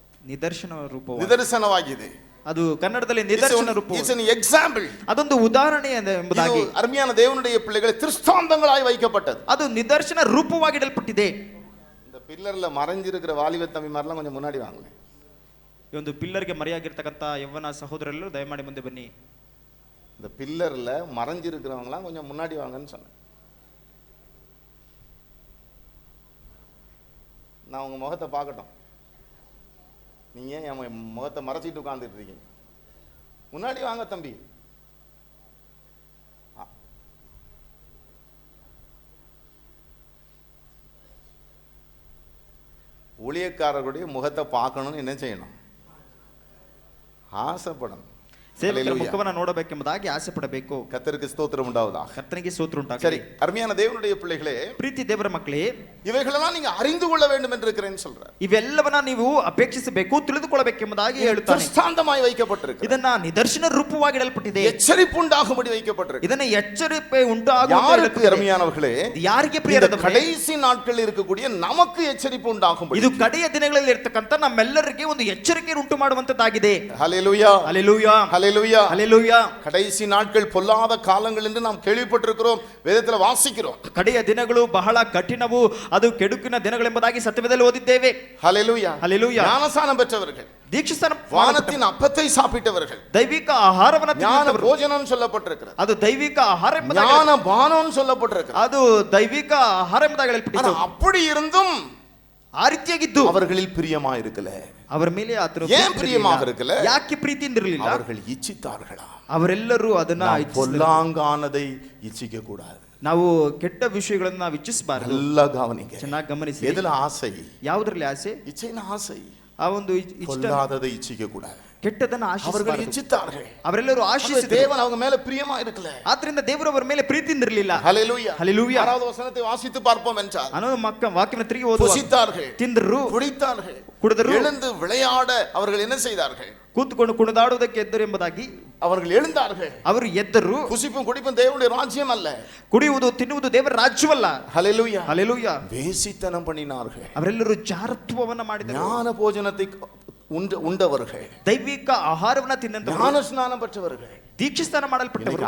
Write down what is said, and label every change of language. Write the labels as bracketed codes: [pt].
[kn] ನಿದರ್ಶನ ರೂಪ, ನಿದರ್ಶನವಾಗಿದೆ. ಅದು ಕನ್ನಡದಲ್ಲಿ ನಿದರ್ಶನ ರೂಪ, [en] It's an example. [kn] ಅದೊಂದು ಉದಾಹರಣೆ ಎಂಬುದಾಗಿ [ta] ಅರ್ಮಿಯಾನ ದೇವனுடைய பிள்ளைகளை திருஷ்டாந்தங்களாய் வைக்கப்பட்டது. [kn] ಅದು ನಿದರ್ಶನ ರೂಪವಾಗಿಡಲ್ಪಟ್ಟಿದೆ. [ta] இந்த பில்லர்ல மறைஞ்சிருக்கிற வாலிப தம்பிமாரெல்லாம் கொஞ்சம் முன்னாடி வாங்க. ಈ ಒಂದು ಪಿಲ್ಲರ್ಗೆ ಮರೆಯಾಗಿರ್ತಕ್ಕಂಥ ಯವ್ವನ ಸಹೋದರರೆಲ್ಲರೂ ದಯಮಾಡಿ ಮುಂದೆ ಬನ್ನಿ. இந்த பில்லர்ல மறைஞ்சிருக்கிறவங்களாம் கொஞ்சம் முன்னாடி வாங்கன்னு சொன்னேன். நான் உங்க முகத்தை பார்க்கட்டும். நீங்க என் முகத்தை மறைச்சிட்டு உட்கார்ந்துட்டு இருக்கீங்க. முன்னாடி வாங்க தம்பி. ஊழியக்காரர்களுடைய முகத்தை பார்க்கணும்னு என்ன செய்யணும்? ஆசைப்படணும். [kn] ಸೇವಕರ ಮುಖವನ್ನು ನೋಡಬೇಕೆಂಬುದಾಗಿ ಆಸೆ ಪಡಬೇಕು. [ta] கர்த்தருக்கு ஸ்தோத்திரம் உண்டாவதாக. [kn] ಕರ್ತನಿಗೆ ಸ್ತೋತ್ರ ಉಂಟಾಗಲಿ. [ta] சரி, அருமையான தேவனுடைய பிள்ளைகளே, [kn] ಪ್ರೀತಿ ದೇವರ ಮಕ್ಕಳೇ, [ta] இவைகளெல்லாம் நீங்க அறிந்து கொள்ள வேண்டும் என்று இருக்கிறேன்னு சொல்றார். [kn] ಇವೆಲ್ಲವನ್ನ ನೀವು ಅಪೇಕ್ಷಿಸಬೇಕು, ತಿಳಿದುಕೊಳ್ಳಬೇಕೆಂಬುದಾಗಿ ಹೇಳುತ್ತಾನೆ. [ta] திருஷ்டாந்தமாய் வைக்கப்பட்டிருக்கு. [kn] ಇದನ್ನ ನಿದರ್ಶನ ರೂಪವಾಗಿ ಇಡಲ್ಪಟ್ಟಿದೆ. [ta] எச்சரிப்பு உண்டாகும்படி வைக்கப்பட்டிருக்கு. [kn] ಇದನ್ನ ಎಚ್ಚರಿಕೆ ಉಂಟಾಗುವಂತೆ [ta] யாருக்கு அருமையானவர்களே? [kn] ಯಾರಿಗೆ ಪ್ರಿಯರಾದವರೇ? [ta] கடைசி நாட்களில் இருக்கக்கூடிய நமக்கு எச்சரிப்பு உண்டாகும்படி. [kn] ಇದು ಕಡೆಯ ದಿನಗಳಲ್ಲಿ ಇರತಕ್ಕಂತ ನಮ್ಮೆಲ್ಲರಿಗೆ ಒಂದು ಎಚ್ಚರಿಕೆ ಉಂಟು ಮಾಡುವಂತದ್ದಾಗಿದೆ. [ta] ஹல்லேலூயா, [kn] ಹಲ್ಲೆಲೂಯಾ, [ta] ஹல்லேலூயா, [kn] ಹಲ್ಲೆಲೂಯಾ. [ta] கடைசி நாட்கள் பொல்லாத காலங்கள் என்று நாம் கேள்விப்பட்டிருக்கிறோம், வேதத்துல வாசிக்கிறோம். [kn] ಕಡೆಯ ದಿನಗಳು ಬಹಳ ಕಠಿಣವು, ಅದು ಕೆಡುಕಿನ ದಿನಗಳೆಂಬುದಾಗಿ ಸತ್ಯವೇದದಲ್ಲಿ ಓದಿದ್ದೇವೆ. [ta] ஹல்லேலூயா, [kn] ಹಲ್ಲೆಲೂಯಾ. [ta] ஞானஸ்நானம் பெற்றவர்கள், [kn] ದೀಕ್ಷಾಸ್ನಾನ [ta] வானத்தின் அப்பத்தை சாப்பிட்டவர்கள், [kn] ದೈವಿಕ ಆಹಾರವನ್ನು [ta] ஞான [kn] ತಿನ್ನುವವರು, [ta] போஜனம் சொல்லப்பட்டிருக்கிறது. [kn] ಅದು ದೈವಿಕ ಆಹಾರ ಎಂಬುದಾಗಿ, [ta] ஞான பானம் சொல்லப்பட்டிருக்கிறது. [kn] ಅದು ದೈವಿಕ ಆಹಾರ ಎಂಬುದಾಗಿ ಹೇಳಲ್ಪಟ್ಟಿದೆ. [ta] அப்படி இருந்தும் [kn] ಆ ರೀತಿಯಾಗಿದ್ದು [ta] அவர்களில் பிரியமா இருக்கல. [kn] ಅವರ ಮೇಲೆ ಆತನು [ta] ஏன் பிரியமாக இருக்கல? [kn] ಯಾಕೆ ಪ್ರೀತಿಯಿಂದ ಇರಲಿಲ್ಲ? [ta] அவர்கள் இச்சித்தார்களா? [kn] ಅವರೆಲ್ಲರೂ ಅದನ್ನ [ta] பொல்லாங்கானதை இச்சிக்க கூடாது. [kn] ನಾವು ಕೆಟ್ಟ ವಿಷಯಗಳನ್ನು ನಾವು ಇಚ್ಛಿಸಬಾರದು. [ta] நல்லா கவனிங்க, [kn] ಚೆನ್ನಾಗಿ ಗಮನಿಸಿ. [ta] எதுல ஆசை? [kn] ಯಾವುದರಲ್ಲಿ ಆಸೆ? [ta] இச்சைன ஆசை. [kn] ಆ ಒಂದು ಇಷ್ಟ, [ta] பொல்லாததை இச்சிக்க கூடாது. [kn] ಕೆಟ್ಟದನ್ನ [ta] அவர்கள் [kn] ಆಶಿಸಬಾರದು. [ta] இச்சித்தார்கள். [kn] ಅವರೆಲ್ಲರೂ ಆಶಿಸಿದರು. [ta] தேவன் அவங்க மேல பிரியமா இருக்கல. [kn] ಆದ್ರಿಂದ ದೇವರು ಅವರ ಮೇಲೆ ಪ್ರೀತಿಯಿಂದ ಇರಲಿಲ್ಲ. [ta] ஹல்லேலூயா, [kn] ಹಲ್ಲೆಲೂಯಾ. [ta] 6வது வசனத்தை வாசித்து பார்ப்போம் என்றால், [kn] ಅನ್ನೋ ವಾಕ್ಯವನ್ನು ತಿರುಗಿ ಓದುವ, [ta] புசித்தார்கள், [kn] ತಿಂದರು, [ta] குடித்தார்கள், [kn] ಕುಡಿದರು, [ta] எழுந்து விளையாட அவர்கள் என்ன செய்தார்கள்? [kn] ಕೂತ್ಕೊಂಡು ಕುಣಿದಾಡುವುದಕ್ಕೆ ಎದ್ದರು ಎಂಬುದಾಗಿ [ta] அவர்கள் எழுந்தார்கள். [kn] ಅವರು ಎದ್ದರು. [ta] புசிப்பும் குடிப்பும் தேவனுடைய ராஜ்யம் அல்ல. [kn] ಕುಡಿಯುವುದು ತಿನ್ನುವುದು ದೇವರ ರಾಜ್ಯವಲ್ಲ. [ta] ஹல்லேலூயா, [kn] ಹಲ್ಲೆಲೂಯಾ. [ta] வேசித்தனம் பண்ணினார்கள். [kn] ಅವರೆಲ್ಲರೂ ಜಾರತ್ವವನ್ನ ಮಾಡಿದರು. [ta] ஞான போஜனத்தை உண்டவர்கள், [kn] ದೈವಿಕ ಆಹಾರವನ್ನ ತಿನ್ನಂತವರು, [ta] ஞான ஸ்நானம் பெற்றவர்கள், [kn] ದೀಕ್ಷಾಸ್ನಾನ ಮಾಡಲ್ಪಟ್ಟವರು.